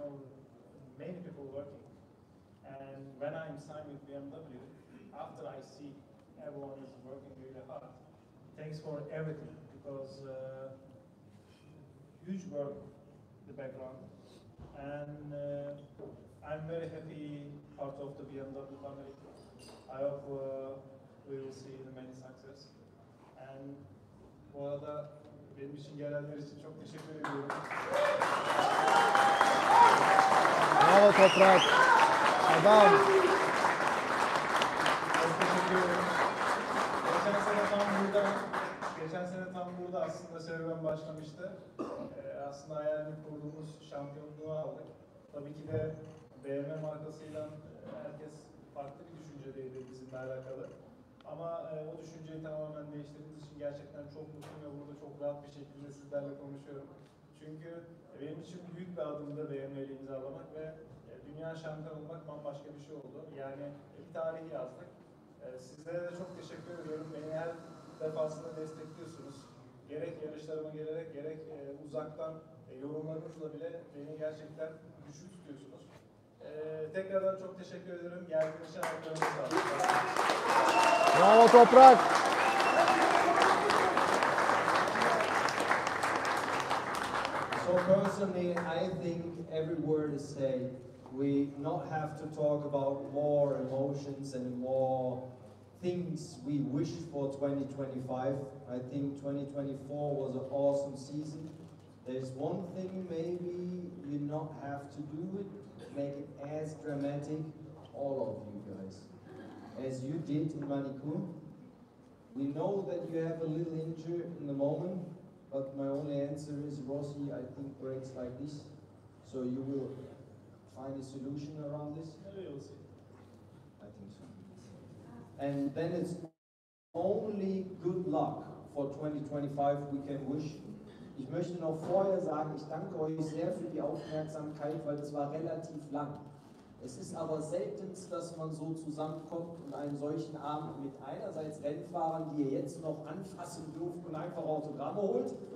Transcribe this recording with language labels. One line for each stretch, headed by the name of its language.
English: You know, many people working. And when I'm signed with BMW, after I see everyone is working really hard, thanks for everything, because huge work, the background, and I'm very happy part of the BMW family. I hope we will see the many success.
Turkish: And bu arada benim için gelenler için çok teşekkür ediyorum. Bravo Toprak. Adam. Çok teşekkür ederim. Geçen sene tam burada aslında serüven başlamıştı. Aslında hayalini kurduğumuz şampiyonluğu aldık. Tabii ki de BMW markasıyla herkes farklı bir düşüncedeydi bizimle alakalı. Ama o düşünceyi tamamen değiştirdiğiniz için gerçekten çok mutluyum ve burada çok rahat bir şekilde sizlerle konuşuyorum. Çünkü benim için büyük bir adımdı BMW'li imzalamak ve dünya şampiyon olmak bambaşka bir şey oldu. Yani bir tarihi yazdık. Sizlere de çok teşekkür ediyorum. Beni her defasında destekliyorsunuz. Gerek yarışlarıma gelerek, gerek uzaktan yorumlarınızla bile beni gerçekten güçlü tutuyorsunuz. Tekrardan çok teşekkür ederim. Geldiğiniz için ayaklarınızı sağlık. Bravo Toprak.
English: So personally, I think every word is said. We not have to talk about more emotions and more things we wish for 2025. I think 2024 was an awesome season. There's one thing maybe you not have to do it, make it as dramatic, all of you guys, as you did in Manicure. We know that you have a little injury in the moment, but my only answer is Rossi, I think, breaks like this. So you will find a solution around this? Maybe we'll see. I think so. And then it's only good luck for 2025 we can wish.
German: Ich möchte noch vorher sagen, ich danke euch sehr für die Aufmerksamkeit, weil es war relativ lang. Es ist aber selten, dass man so zusammenkommt und einen solchen Abend mit einerseits Rennfahrern, die ihr jetzt noch anfassen dürft und einfach Autogramme holt,